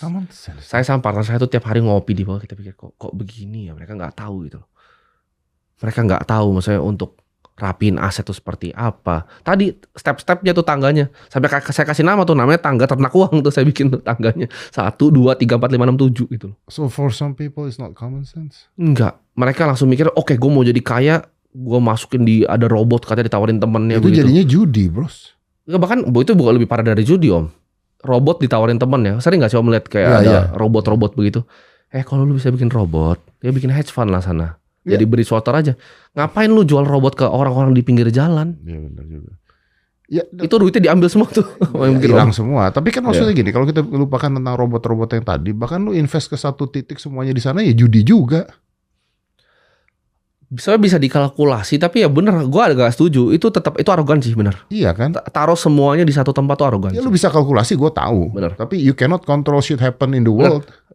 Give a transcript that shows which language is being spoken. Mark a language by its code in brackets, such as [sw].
[en] Common sense. [id] Saya sama partner saya tuh tiap hari ngopi di bawah, kita pikir kok begini ya, mereka nggak tahu gitu loh. Mereka nggak tahu maksudnya untuk rapiin aset itu seperti apa. Tadi step-stepnya tuh tangganya. Sampai saya kasih nama tuh namanya tangga ternak uang tuh saya bikin tuh tangganya. 1, 2, 3, 4, 5, 6, 7 gitu loh. [en] So for some people it's not common sense. [id] Enggak. Mereka langsung mikir oke gue mau jadi kaya. Gue masukin ada robot katanya ditawarin temennya. Itu begitu. jadinya judi bros. Enggak, bahkan itu bukan lebih parah dari judi Om. Robot ditawarin temennya. Sering gak sih Om lihat kayak ada robot-robot begitu. Kalau lu bisa bikin robot. Dia bikin hedge fund lah sana. Jadi Bridgewater aja. Ngapain lu jual robot ke orang-orang di pinggir jalan? Iya benar juga. Ya, Itu duitnya diambil semua tuh. hilang semua. Tapi kan maksudnya gini, kalau kita lupakan tentang robot-robot yang tadi, bahkan lu invest ke satu titik semuanya di sana ya judi juga. Bisa dikalkulasi, tapi ya bener, gue agak setuju. Itu tetap itu arogansi bener. Iya kan? Taruh semuanya di satu tempat tuh arogansi. Ya lu bisa kalkulasi, gue tahu. Bener. Tapi [en] you cannot control shit happen in the world.